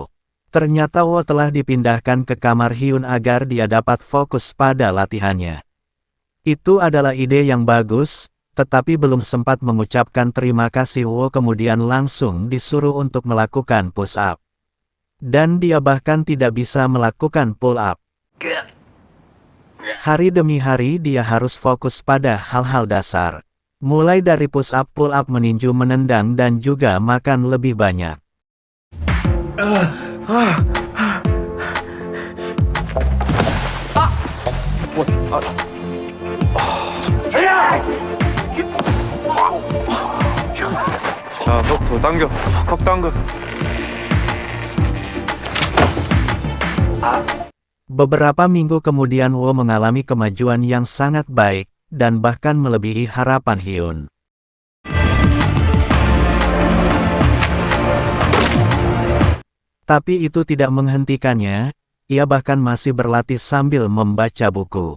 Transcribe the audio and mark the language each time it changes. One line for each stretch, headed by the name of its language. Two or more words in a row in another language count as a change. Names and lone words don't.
Indonesian: Ternyata Wo telah dipindahkan ke kamar Hyun agar dia dapat fokus pada latihannya. Itu adalah ide yang bagus. Tetapi belum sempat mengucapkan terima kasih, Wo kemudian langsung disuruh untuk melakukan
English: push up.
Indonesian: Dan dia bahkan tidak bisa melakukan
English: pull up.
Indonesian: Hari demi hari dia harus fokus pada hal-hal dasar. Mulai dari
English: push up, pull up,
Indonesian: meninju, menendang, dan juga makan lebih banyak.
Korean: 자, 너 더 당겨. 턱 당겨.
Indonesian: Beberapa minggu kemudian Wo mengalami kemajuan yang sangat baik, dan bahkan melebihi harapan Hyun. Tapi itu tidak menghentikannya, ia bahkan masih berlatih sambil membaca buku.